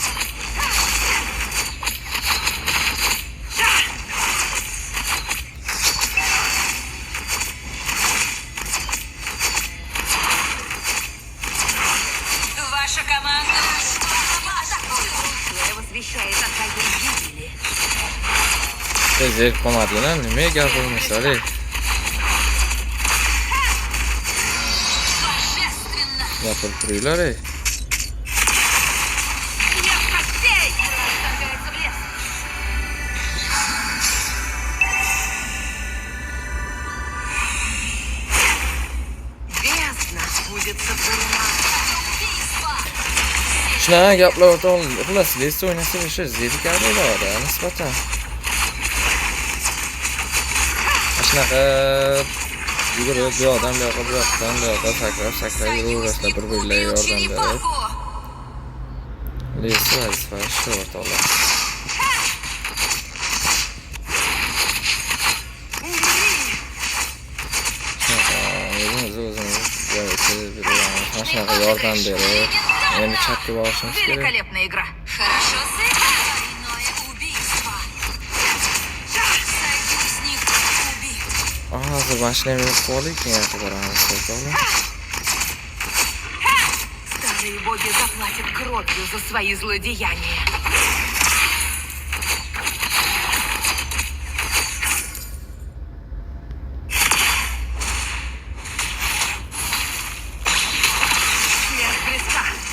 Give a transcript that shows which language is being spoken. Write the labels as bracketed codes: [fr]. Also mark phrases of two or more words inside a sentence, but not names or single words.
[ru] Ваша команда атакует. Прошлое возвещает о твоей гибели. [uz] Tezlik qolmadinglar, nima gap bo'lmasa-ey. [ru] Божественно. [uz] Gapirib turinglar-ey. [ru] Нет костей! Вторгается в лес. Бездна будет сотворена. Убийство. [uz] Shunaqa gaplar o'toldi. Xullas, lesda o'ynasa o'sha zerikarlilar nisbatan. Shunaqa yugurib, bu yoqdan bu yoqqa, bu yoqdan bu yoqqa sakrab yuraverasizlar, bir-birlariga [ru] Убил [uz] yordam berib. [ru] черепаху. [uz] Lesda vazifa shu o'rtoqlar. [ru] Умри! [uz] O'zimiz shunaqa yordam berib, endi chatga borishimiz kerak. [ru] Великолепная игра. Хорошо сыграно. Двойное убийство. Союзник убит. [uz] Hozir mashinani yo'q qilib, keyin yaxshi boramiz, o'rtoqlar. [ru] Старые боги заплатят кровью за свои злодеяния. Смерть близка.